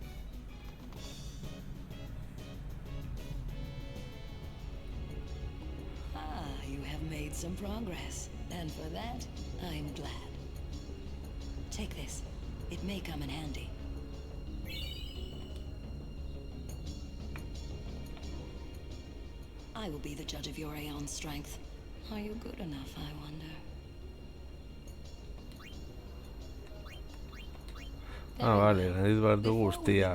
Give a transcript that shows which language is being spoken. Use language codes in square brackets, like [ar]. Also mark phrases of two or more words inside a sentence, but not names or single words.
[en] You have made some progress, and for that, I am glad. Take this. It may come in handy. I will be the judge of your Aeon strength. Are you good enough, I wonder? [eu] Ah, vale, nahi behar du [en] Before we [eu] guztiak.